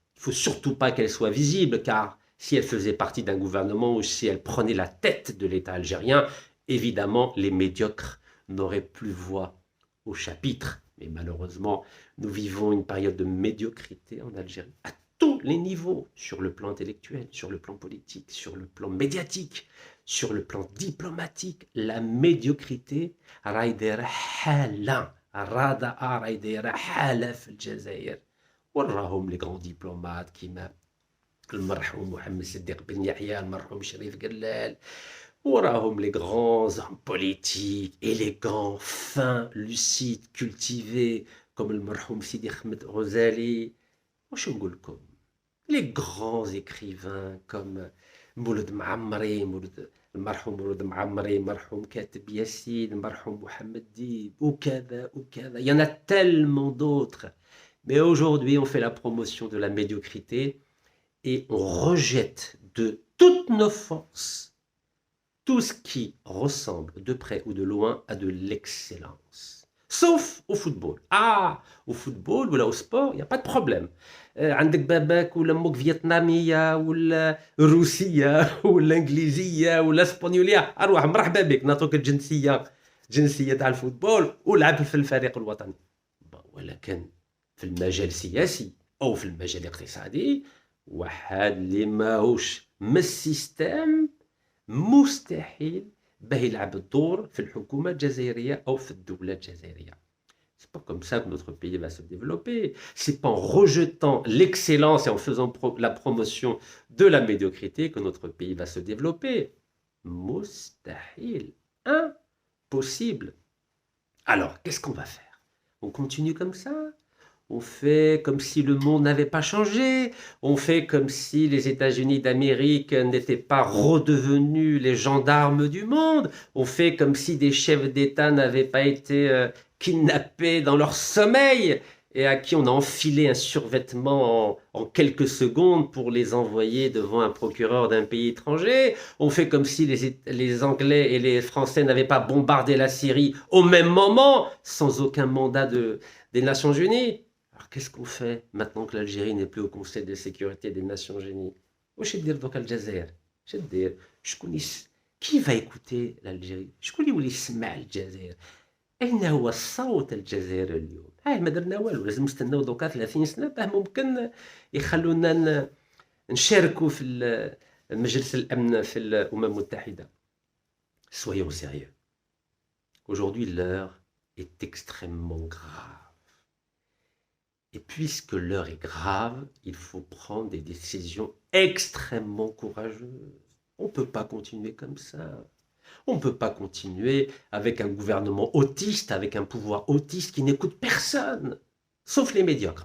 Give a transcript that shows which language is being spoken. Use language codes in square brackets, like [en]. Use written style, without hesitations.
[fr] Il ne faut surtout pas qu'elles soient visibles, car si elles faisaient partie d'un gouvernement ou si elles prenaient la tête de l'État algérien, évidemment, les médiocres n'auraient plus voix au chapitre. Mais malheureusement, nous vivons une période de médiocrité en Algérie, à tous les niveaux, sur le plan intellectuel, sur le plan politique, sur le plan médiatique, sur le plan diplomatique. La médiocrité [ar] رايدة حالة الرداء رايدة حالة في الجزائر. وراهم لي غون ديبلومات كيما المرحوم محمد صديق بن يحيى، المرحوم شريف قلال، وراهم [fr] les grands hommes politiques, élégants, fins, lucides, cultivés, comme [ar] المرحوم سيدي أحمد غزالي. واش نقول لكم، [fr] les grands écrivains comme مولود معمري، المرحوم مولود معمري، المرحوم كاتب ياسين، المرحوم محمد ديب، [ar] وكذا وكذا. [fr] Il y en a tellement d'autres. Mais aujourd'hui, on fait la promotion de la médiocrité et on rejette de toutes nos forces tout ce qui ressemble de près ou de loin à de l'excellence. Sauf au football. Ah, au football ou au sport, il n'y a pas de problème. [ar] عندك باباك ولا امك فيتناميه ولا روسيه ولا انجليزيه ولا اسبانيوليه، اروح مرحبا بك، نعطوك الجنسيه تاع الفوتبول ولعب في الفريق الوطني. ولكن في المجال السياسي او في المجال الاقتصادي، واحد اللي ماهوش من السيستم مستحيل باه يلعب الدور في الحكومه الجزائريه او في الدوله الجزائريه. [fr] C'est pas comme ça que notre pays va se développer. C'est pas en rejetant l'excellence et en faisant la promotion de la médiocrité que notre pays va se développer. [ar] Mustahil, [fr] impossible. Alors, qu'est-ce qu'on va faire? On continue comme ça? On fait comme si le monde n'avait pas changé. On fait comme si les États-Unis d'Amérique n'étaient pas redevenus les gendarmes du monde. On fait comme si des chefs d'État n'avaient pas été kidnappés dans leur sommeil et à qui on a enfilé un survêtement en quelques secondes pour les envoyer devant un procureur d'un pays étranger. On fait comme si les Anglais et les Français n'avaient pas bombardé la Syrie au même moment, sans aucun mandat des Nations Unies. Alors qu'est-ce qu'on fait maintenant que l'Algérie n'est plus au Conseil de sécurité des Nations Unies? [ar] واش يدير دوكا الجزائر؟ اش دير؟ [fr] Qui va écouter l'Algérie؟ [ar] شكون اللي يولي يسمع الجزائر؟ أين هو صوت الجزائر اليوم؟ ما درنا والو، لازم نستناو دوكا 30 سنة باه ممكن يخلونا نشاركوا في مجلس الأمن في الأمم المتحدة. [fr] Soyons sérieux. Aujourd'hui, l'heure est extrêmement grave. Et puisque l'heure est grave, il faut prendre des décisions extrêmement courageuses. On ne peut pas continuer comme ça. On ne peut pas continuer avec un gouvernement autiste, avec un pouvoir autiste qui n'écoute personne, sauf les médiocres.